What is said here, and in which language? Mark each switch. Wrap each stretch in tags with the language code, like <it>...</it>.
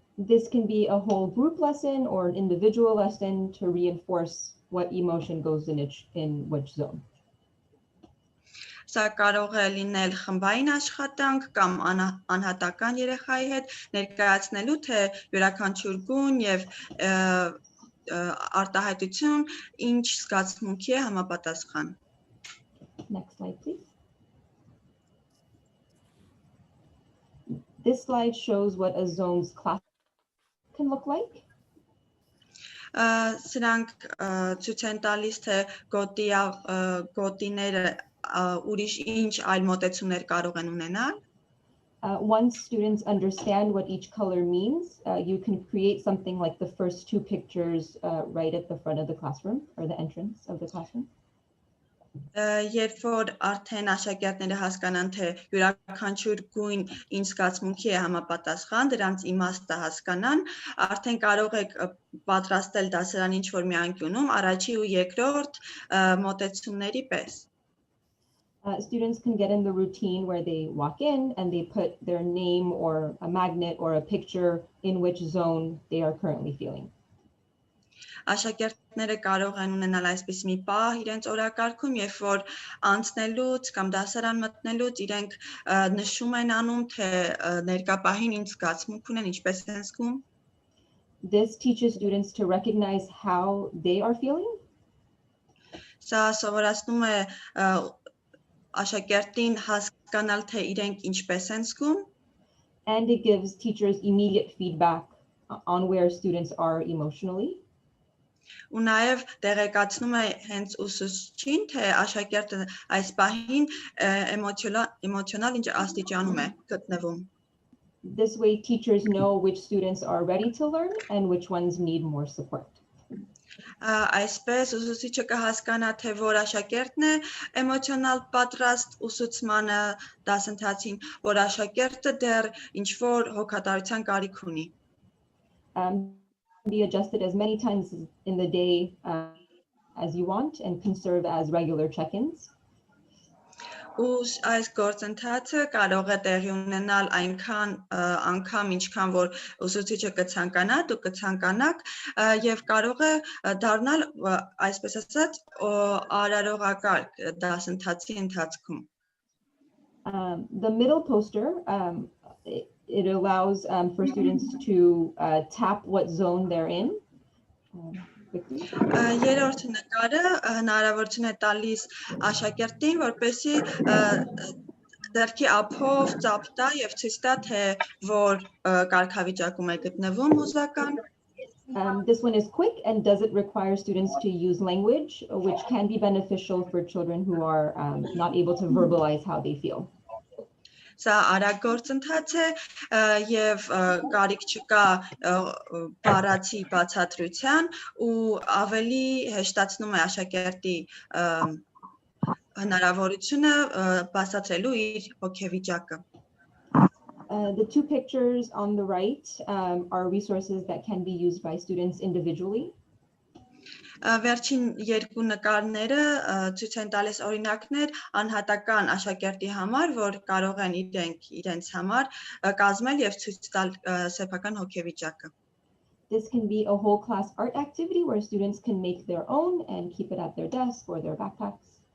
<en>This can be a whole group lesson or an individual lesson to reinforce what emotion goes in which zone.</en> <hy>Սա կարող է լինել խմբային աշխատանք կամ անհատական երեխայի հետ ներկայացնելու, թե յուրաքանչյուր գույն եւ արտահայտություն ինչ զգացմունքի է համապատասխան.</hy> <en>Next slide, please. This slide shows what a zone's class can look like.</en> <hy>Սրանք ցույց են տալիս, թե գոտիները ուրիշ ինչ այլ մոտեցումներ կարող են ունենալ.</hy> <en>Once students understand what each color means, you can create something like the first two pictures right at the front of the classroom or the entrance of the classroom.</en> <hy>Երբ որ արդեն աշակերտները հասկանան, թե յուրաքանչյուր գույն ինչ զգացմունքի է համապատասխան, դրանց իմաստը հասկանան, արդեն կարող եք պատրաստել դասարան ինչ-որ մի անկյունում առաջի ու երկրորդ մոտեցումների պես.</hy> <en>Students can get in the routine where they walk in and they put their name or a magnet or a picture in which zone they are currently feeling.</en> <hy>Աշակերտները կարող են ունենալ այսպես մի պահ իրենց օրակարգում, երբ որ անցնելուց կամ դասարան մտնելուց իրենք նշում են անում, թե ներկա պահին ինչ զգացմունք ունեն, ինչպես են զգում.</hy> <en>This teaches students to recognize how they are feeling.</en> <hy>Սա սովորացնում է աշակերտին հասկանալ, թե իրենք ինչպես են զգում.</hy> <en>And it gives teachers immediate feedback on where students are emotionally.</en> <hy>Ու նաև տեղեկացնում է հենց ուսուցչին, թե աշակերտը այս պահին էմոցիոնալ ինչ աստիճանում է գտնվում.</hy> <en>This way teachers know which students are ready to learn and which ones need more support.</en> <hy>Այսպես ուսուցիչը կհասկանա, թե որ աշակերտն է էմոցիոնալ պատրաստ ուսուցմանը դասընթացին, որ աշակերտը դեռ ինչ-որ հոգատարության կարիք ունի։</hy> <en>Be adjusted as many times in the day as you want and can serve as regular check-ins.</en> <hy>Ու այս գործընթացը կարող է տեղի ունենալ այնքան անգամ ինչքան որ ուսուցիչը կցանկանա, դուք կցանկանաք եւ կարող է դառնալ այսպես ասած արարողակարգ դասընթացի ընթացքում.</hy> <en>The middle poster it allows for students to tap what zone they're in.</en> <hy>Երրորդ նկարը հնարավորություն է տալիս աշակերտին, որպեսզի ձեռքի ափով ծափ տա եւ ցույց տա, թե որ կարգավիճակում է գտնվում հուզական.</hy> <en>This one is quick and doesn't require students to use language, which can be beneficial for children who are not able to verbalize how they feel.</en> <hy>Սա արագ գործընթաց է եւ կարիք չկա բառացի բացատրության ու ավելի հեշտացնում է աշակերտի հնարավորությունը բացատրելու իր հոգեվիճակը.</hy> <en>The two pictures on the right are resources that can be used by students individually.</en> <hy>Վերջին երկու նկարները ցույց են տալիս օրինակներ անհատական աշակերտի համար, որ կարող են իրենց համար կազմել եւ ցույց տալ սեփական հոգեվիճակը.</hy> <en>This can be a whole class art activity where students can make their own and keep it at their desk or their backpacks.</en>